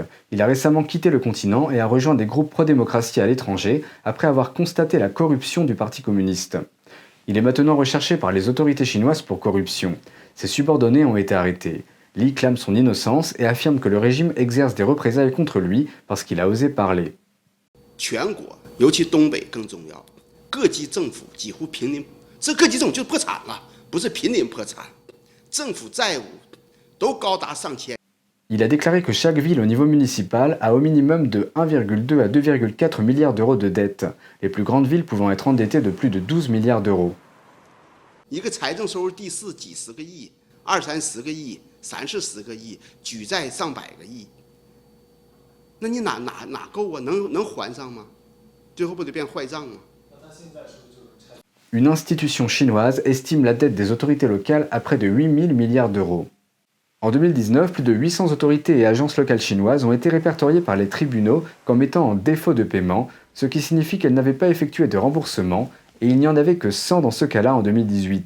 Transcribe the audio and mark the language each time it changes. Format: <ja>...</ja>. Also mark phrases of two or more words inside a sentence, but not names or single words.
<fr>Il a récemment quitté le continent et a rejoint des groupes pro-démocratie à l'étranger après avoir constaté la corruption du Parti communiste. Il est maintenant recherché par les autorités chinoises pour corruption. Ses subordonnés ont été arrêtés. Li clame son innocence et affirme que le régime exerce des représailles contre lui parce qu'il a osé parler.</fr> <zh>全国，尤其东北更重要，各级政府几乎濒临，这各级政府就是破产了。不是濒临破产，政府债务都高达上千。</zh> <fr>Il a déclaré que chaque ville au niveau municipal a au minimum de 1,2 à 2,4 milliards d'euros de dettes, les plus grandes villes pouvant être endettées de plus de 12 milliards d'euros.</fr> <zh>一个财政收入第四几十个亿、20-30个亿、30-40个亿，举债上百个亿，那你哪够啊？能还上吗？最后不得变坏账吗？</zh> <fr>Une institution chinoise estime la dette des autorités locales à près de 8 000 milliards d'euros. En 2019, plus de 800 autorités et agences locales chinoises ont été répertoriées par les tribunaux comme étant en défaut de paiement, ce qui signifie qu'elles n'avaient pas effectué de remboursement, et il n'y en avait que 100 dans ce cas-là en 2018.</fr>